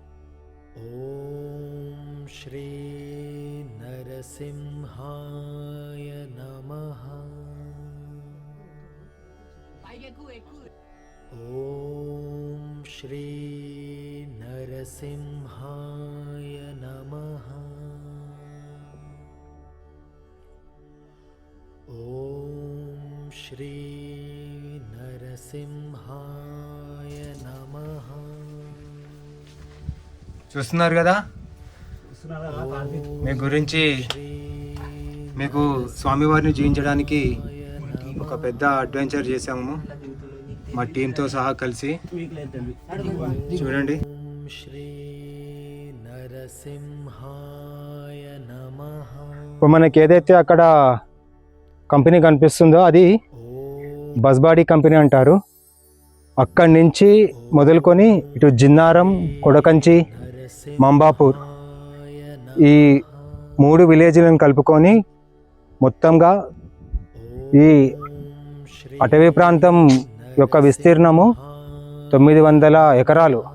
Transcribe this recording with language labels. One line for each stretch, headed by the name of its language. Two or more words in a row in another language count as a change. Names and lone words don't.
Sanskrit: ఓం శ్రీ నరసింహాయ नमः ॐ श्री नरसिंहाय नमः ॐ श्री नरसिंहाय नमः
Telugu: చూస్తున్నారు కదా మీ గురించి మీకు స్వామివారిని జీవించడానికి ఒక పెద్ద అడ్వెంచర్ చేసాము మా టీంతో సహా కలిసి చూడండి.
Sanskrit: श्री नरसिंहाय नमः
Telugu: ఇప్పుడు మనకి ఏదైతే అక్కడ కంపెనీ కనిపిస్తుందో అది బస్బాడీ కంపెనీ అంటారు. అక్కడి నుంచి మొదలుకొని ఇటు జిన్నారం, కొడకంచి, మంబాపూర్ ఈ 3 విలేజ్లను కలుపుకొని మొత్తంగా ఈ అటవీ ప్రాంతం యొక్క విస్తీర్ణము 900 ఎకరాలు.